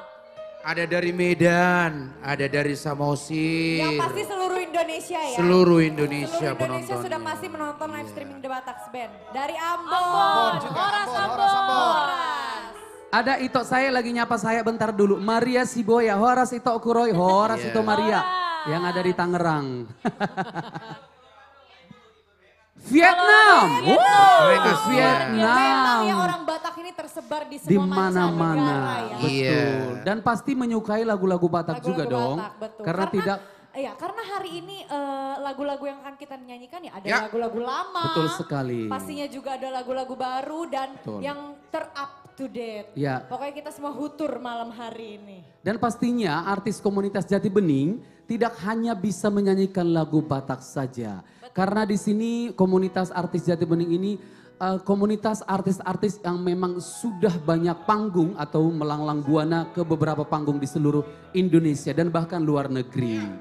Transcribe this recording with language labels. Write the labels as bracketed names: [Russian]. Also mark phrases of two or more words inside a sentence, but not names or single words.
[Indonesian] Ada dari Medan, ada dari Samosir. Yang pasti seluruh Indonesia ya. Seluruh Indonesia Seluruh Indonesia penontonnya. sudah pasti menonton [English] live streaming [Indonesian] The Bataks Band. Dari Ambon. Ambon juga, Horas Ambon, Ambon. Horas Ambon. Horas. Ada Ito saya lagi nyapa saya bentar dulu. Maria Siboya, Horas Ito Kuroy, Horas Iya. Ito Maria. Yang ada di Tangerang. Vietnam. Mereka Wow, siap. Memang ya Vietnam. orang Batak ini tersebar di Di semua mana-mana. mancanegara ya. Iya. Betul. Dan pasti menyukai lagu-lagu Batak Lagu-lagu juga dong. Batak, betul. Karena tidak Iya, karena hari ini lagu-lagu yang akan kita nyanyikan ya ada Ya. lagu-lagu lama. betul sekali. Pastinya juga ada lagu-lagu baru dan Betul. yang ter- [English] up to date. [Indonesian] Ya. Pokoknya kita semua hutur malam hari ini. Dan pastinya artis komunitas Jati Bening tidak hanya bisa menyanyikan lagu Batak saja. Karena di sini komunitas artis Jati Bening ini komunitas artis-artis yang memang sudah banyak panggung atau melanglang buana ke beberapa panggung di seluruh Indonesia dan bahkan luar negeri.